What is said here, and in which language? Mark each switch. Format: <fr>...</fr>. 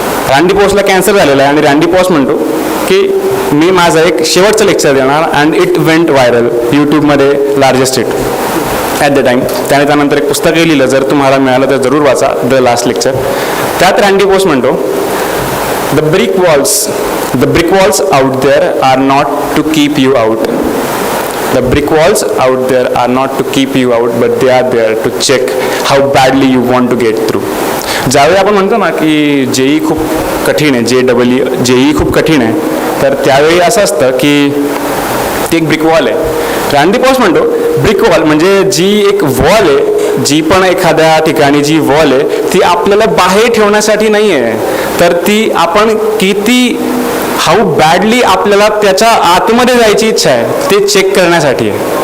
<mr>रँडी पॉशला cancer झालेला आहे आणि रँडी पॉश म्हणतो की मी माझं एक शेवटचं लेक्चर देणार</mr> <en>And it went viral यूट्यूबमध्ये largest hit at the time.</en> <mr>त्यानंतर एक पुस्तकही लिहिलं, जर तुम्हाला मिळालं तर जरूर वाचा, द लास्ट लेक्चर. त्यात रँडी पॉश म्हणतो</mr> <en>The brick walls out there are not to keep you out. The brick walls out there are not to keep you out, but they are there to check how badly you want to get through.</en> <mr>ज्यावेळी आपण म्हणतो ना की JEE खूप कठीण आहे, JEE खूप कठीण आहे, तर त्यावेळी असं असतं की ती एक ब्रिक वॉल आहे. रँडी पॉश म्हणतो ब्रिक वॉल म्हणजे जी एक वॉल आहे, जी पण एखाद्या ठिकाणी जी वॉल आहे ती आपल्याला बाहेर ठेवण्यासाठी नाही आहे, तर ती आपण किती</mr> <en>how badly</en> <mr>आपल्याला त्याच्या आतमध्ये जायची इच्छा आहे ते चेक करण्यासाठी आहे.</mr>